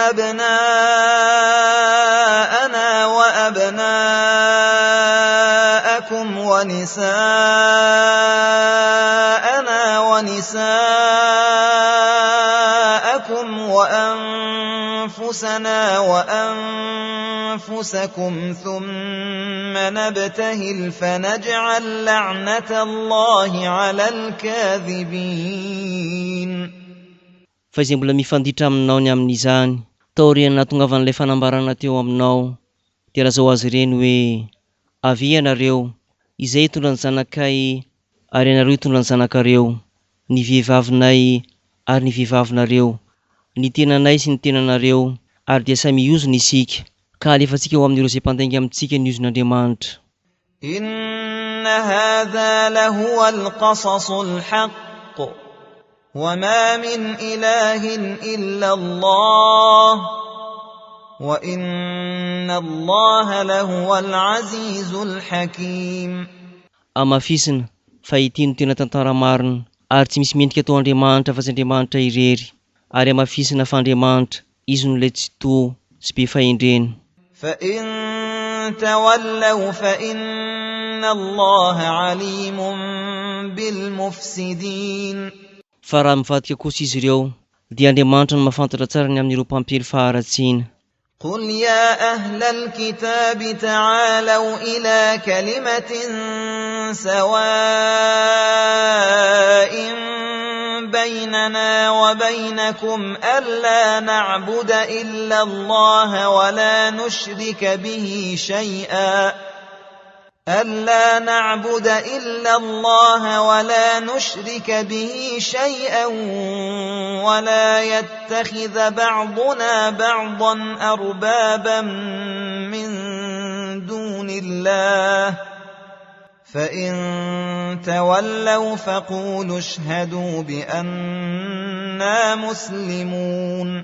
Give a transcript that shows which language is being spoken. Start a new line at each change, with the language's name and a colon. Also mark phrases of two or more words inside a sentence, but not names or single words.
Arabic: أبناءنا وأبناءكم ونساءنا ونساءكم وأنفسنا وأنفسكم ثم نبتهل فنجعل لعنة الله على الكاذبين.
Malagasy: Fa izay mbola mifanditra aminao ny amin'izany, taoriana nahatongavan'ilay fanambarana teo aminao, dia lazao azy ireny hoe: avy ianareo, izay hitondra ny zanakay ary ianareo hitondra ny zanakareo, ny vehivavinay ary ny vehivavinareo, ny tenanay sy ny tenanareo, ary dia samy hiozona isika, ka alefantsika ho amin'ireo izay mpandainga amintsika ny iozon'Andriamanitra.
Arabic: إن هذا لهو القصص الحق وما من إله إلا الله وإن الله لهو العزيز الحكيم.
Malagasy: Amafisina fa ity no tena tantara marina, ary tsy misy mendrika tao Andriamanitra fa tsy Andriamanitra irery, ary amafisina fa Andriamanitra izy no ilay tsy toa sy be fahendrena.
Arabic: فإن تولوا فإن الله عليم بالمفسدين.
Malagasy: Fa raha mivadika kosa izy ireo dia Andriamanitra no mahafantatra tsara ny amin'ireo mpampely faharatsiana.
Arabic: قل يا أهل الكتاب تعالوا إلى كلمة سواء بيننا وبينكم ألا نعبد إلا الله ولا نشرك به شيئا ألا نعبد إلا الله ولا نشرك به شيئا ولا يتخذ بعضنا بعضا أربابا من دون الله فإن تولوا فقولوا اشهدوا بأننا مسلمون.